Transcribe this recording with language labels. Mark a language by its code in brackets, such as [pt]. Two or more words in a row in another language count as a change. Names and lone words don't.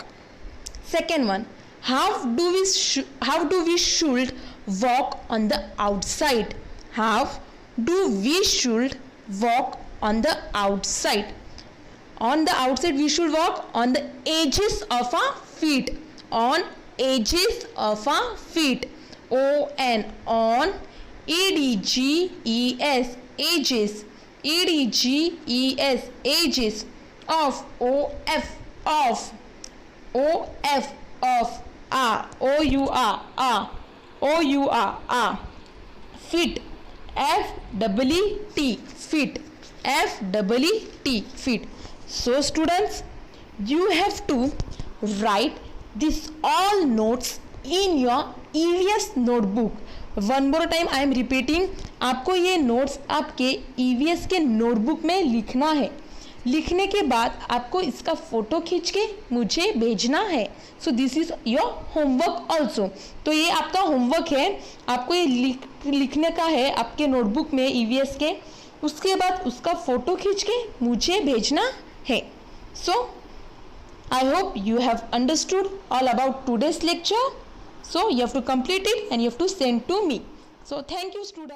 [en] Second one, how do we should walk on the outside? How do we should walk on the outside? On the outside we should walk on the edges of our feet. On edges of our feet. O-N, on. E-D-G-E-S, edges. E-D-G-E-S, edges. Of, O-F, off. O-F, off. A, O-U-R, A. O-U-R, A. Feet. F-E-E-T, feet. F-E-E-T, feet. So students, you have to write this all notes in your EVS notebook. One more time I am repeating, [hi] आपको ये नोट्स आपके EVS के नोटबुक में लिखना है. लिखने के बाद आपको इसका फोटो खींच के मुझे भेजना है. [en] so this is your homework also. [hi] तो ये आपका होमवर्क है, आपको ये लिखने का है आपके नोटबुक में EVS के. उसके बाद उसका फोटो खींच के मुझे भेजना है. [en] सो I hope you have understood all about today's lecture. So you have to complete it and you have to send to me. So thank you students.